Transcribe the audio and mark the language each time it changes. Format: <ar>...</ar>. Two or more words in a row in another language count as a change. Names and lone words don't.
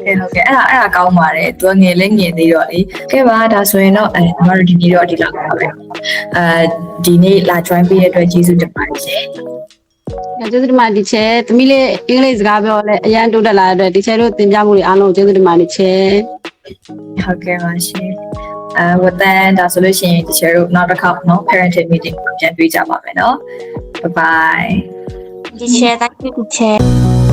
<my>ကဲ့ဟုတ်ကဲ့အဲ့ဒါကောင်းပါတယ်သူကငယ်လေးငယ်သေးတော့လေကဲပါဒါဆိုရင်တော့ညီမတို့ဒီနေ့တော့ဒီလောက်ပါပဲဒီနေ့လာ join ပေးတဲ့အတွက်ကျေးဇူးတင်ပါတယ်ရှင် ကျေးဇူးတင်ပါတယ်တီချာသမီးလေးအင်္ဂလိပ်စကားပြောလဲအရန်တိုးတက်လာတဲ့အတွက်တီချာတို့သင်ကြားမှုတွေအားလုံးကျေးဇူးတင်ပါတယ်တီချာ ဟုတ်ကဲ့ပါရှင်ဝတ်တန်ဒါဆိုလို့ရှိရင်ဒီချာတို့နောက်တစ်ခါเนาะ</my> <en>parenting meeting</en> <my>ပြန်တွေ့ကြပါမယ်เนาะ</my> <en>bye bye teacher thank you teacher</en>